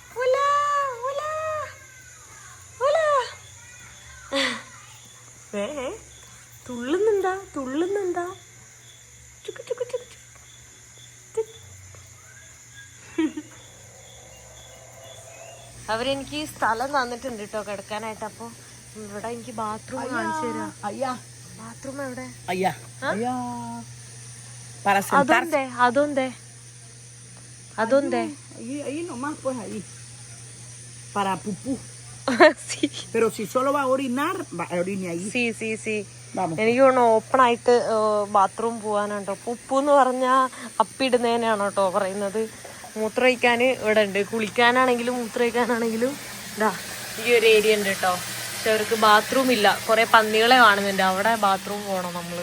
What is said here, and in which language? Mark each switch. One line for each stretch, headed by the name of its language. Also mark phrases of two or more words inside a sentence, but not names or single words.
Malayalam: തുള്ളുന്നുണ്ടാ അവരെനിക്ക് സ്ഥലം തന്നിട്ടുണ്ട് കേട്ടോ കിടക്കാനായിട്ട്. അപ്പൊ ഇവിടെ എനിക്ക് ബാത്റൂം കാണിച്ചു തരാം. ബാത്റൂം എവിടെ? അതൊന്തേ
Spanish: para pupú. Sí. Pero si solo va a orinar, va a orinar ahí. Sí, sí, sí.
Malayalam: എനിക്ക് തോന്നുന്നു ഓപ്പൺ ആയിട്ട് ബാത്റൂം പോവാനാട്ടോ. പുപ്പു എന്ന് പറഞ്ഞാൽ അപ്പിടുന്നതിനാണ് കേട്ടോ പറയുന്നത്. മൂത്രമൊഴിക്കാൻ ഇവിടെ ഉണ്ട്. കുളിക്കാനാണെങ്കിലും മൂത്രമൊഴിക്കാനാണെങ്കിലും ഇതാ ഈ ഒരു ഏരിയ ഉണ്ട് കേട്ടോ. പക്ഷെ അവർക്ക് ബാത്റൂം ഇല്ല. കുറെ പന്നികളെ കാണുന്നുണ്ട്. അവിടെ ബാത്റൂം പോകണം നമ്മള്.